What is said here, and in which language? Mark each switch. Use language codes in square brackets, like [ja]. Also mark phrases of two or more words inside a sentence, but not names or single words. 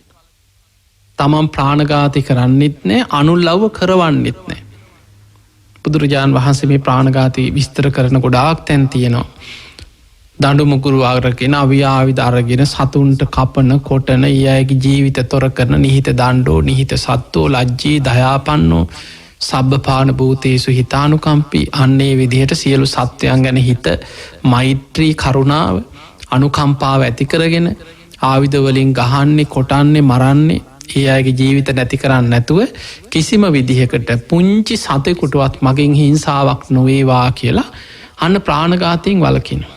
[si] තමන් ප්‍රාණඝාතය කරන්නෙත් නෑ, අනුල්ලව්ව කරවන්නෙත් නෑ. බුදුරජාණන් වහන්සේ මේ ප්‍රාණඝාතය විස්තර කරන ගොඩාක් තැන් තියෙනවා. දඬු මුගුරු අරගෙන අවියාවිද අරගෙන සතුන්ට කපන කොටන, ඒ අයගේ ජීවිත තොර කරන [pi] නිහිත දණ්ඩෝ නිහිත සත්තෝ ලජ්ජී දයාපන්නෝ සබ්බපාන භූතේසු හිතානුකම්පී. [si] අන්නේ විදිහට සියලු සත්වයන් ගැන හිත මෛත්‍රී කරුණාව අනුකම්පාව ඇති කරගෙන ආයුධවලින් ගහන්නේ කොටන්නේ මරන්නේ ඒ අයගේ ජීවිත නැති කරන්න නැතුව කිසිම විදිහකට පුංචි සතෙකුටවත් මගෙන් හිංසාවක් නොවේවා කියලා අන්න ප්‍රාණඝාතයෙන් වළකිනවා.